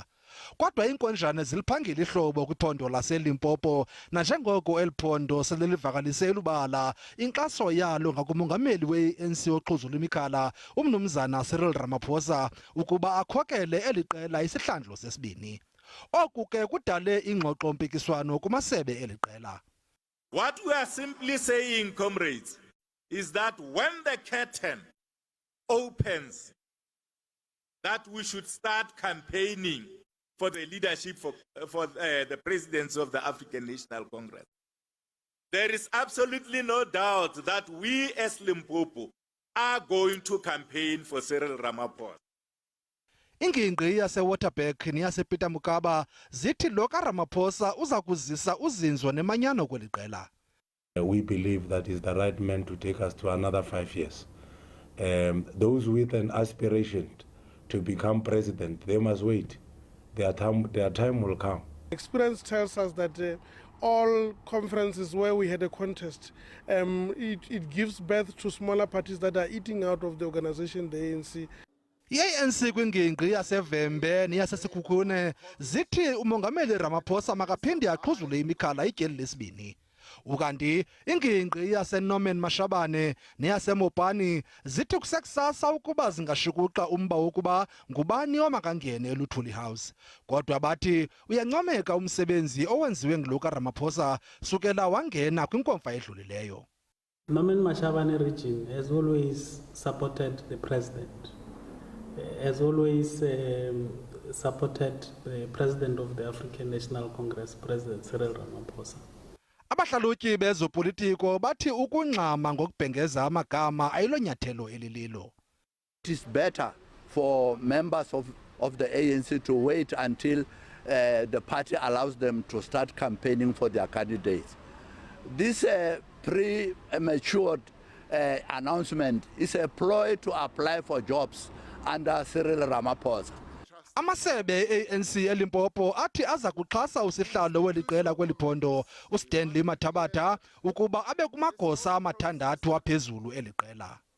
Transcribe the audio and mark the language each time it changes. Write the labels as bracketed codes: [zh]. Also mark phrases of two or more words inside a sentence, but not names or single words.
[xh] Kodwa iinkonjane ziliphangile ihlobo kwiphondo laseLimpopo nanjengoko eli phondo selilivakalise elubala inkxaso yalo ngakumongameli we-ANC oxhuzula imikhala umnumzana Cyril Ramaphosa ukuba akhokele eli qela isihlandlo sesibini. Oku ke kudale ingxoxo-mpikiswano kumasebe eli qela. [en] What we are simply saying, comrades, is that when the curtain opens, that we should start campaigning for the leadership for the presidency of the African National Congress. There is absolutely no doubt that we as Limpopo are going to campaign for Cyril Ramaphosa. [xh] Iingingqi yaseWaterberg neyasePeter Mokaba zithi lo kaRamaphosa uza kuzisa uzinzo nemanyano kweli qela. [en] We believe that is the right man to take us to another 5 years. Those with an aspiration to become president, they must wait. Their time will come. Experience tells us that all conferences where we had a contest, it gives birth to smaller parties that are eating out of the organization, the ANC. [xh] I-ANC kwingingqi yasevembe neyasesikhukhune zithi umongameli Ramaphosa makaphinde axhuzule imikhala ityeli lesibini. Ukanti ingingqi yaseNorman Mashabane neyasemopani zithi kusekusasa ukuba zingashukuxa umba wokuba ngubani omakangene eLuthuli House. Kodwa bathi uyancomeka umsebenzi owenziwe ngulo kaRamaphosa sukela wangena kwinkomfa edlulileyo. [en] Norman Mashabane region has always supported the president. Has always supported the president of the African National Congress, President Cyril Ramaphosa. [xh] Abahlalutyi bezopolitiko bathi ukungxama ngokubhengeza amagama ayilonyathelo elililo. [en] It is better for members of the ANC to wait until the party allows them to start campaigning for their candidates. This premature announcement is a ploy to apply for jobs under Cyril Ramaphosa. [xh] Amasebe e-ANC eLimpopo athi aza kuxhasa usihlalo weli qela kweli phondo uStanley Mathabatha ukuba abe kumagosa amathandathu aphezulu eli qela.